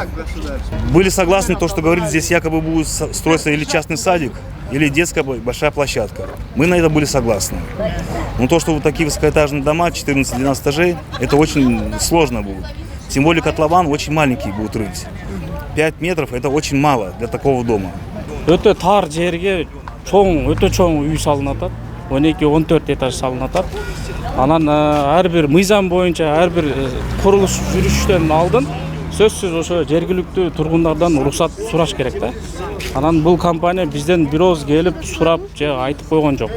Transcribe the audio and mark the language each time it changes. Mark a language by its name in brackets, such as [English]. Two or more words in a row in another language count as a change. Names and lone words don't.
[Russian] Были согласны то, что говорили, здесь якобы будет строиться или частный садик, или детская большая площадка. Мы на это были согласны. Но то, что вот такие высокоэтажные дома, 14-12 этажей, это очень сложно будет. Тем более котлован очень маленький будет рыть. 5 метров это очень мало для такого дома. [Kyrgyz] Өтө тар жерге чоң, өтө чоң үй салынат. 12-14 этаж салынат. Анан ар бир мыйзам боюнча ар бир курулуш жүрүштөн алдын сөзсүз ошо жергиликтүү тургундардан уруксат сураш керек да. Анан бул компания бизден бирөөз келип сурап же айтып койгон жок.